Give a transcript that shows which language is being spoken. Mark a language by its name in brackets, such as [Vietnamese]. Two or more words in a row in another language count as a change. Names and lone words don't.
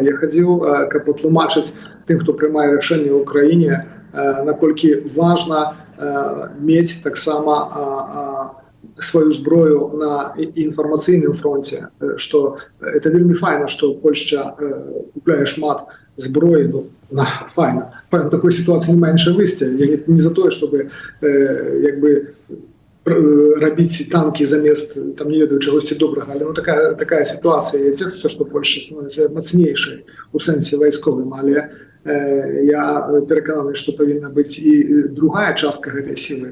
[Belarusian] Я хадзіў, каб патлумачыць тым, хто прымае рашэнне ў краіне, наколькі важна мець таксама сваю зброю на інфармацыйным фронте, што это вельмі файна, што Польшча купляе шмат зброі, ну, файна. [Russian] В такой ситуации не меньше выйсця. Я не за то, чтобы [Belarusian] якби рабіць танки замест, там, не ведаю, чагосьці добрага, але ну, [Russian] такая ситуация. [Belarusian] Я цешуся, што Польшча становіцца мацнейшай у сэнсе вайсковым, але я перакананы, што павінна быць і другая частка гэтай сілы.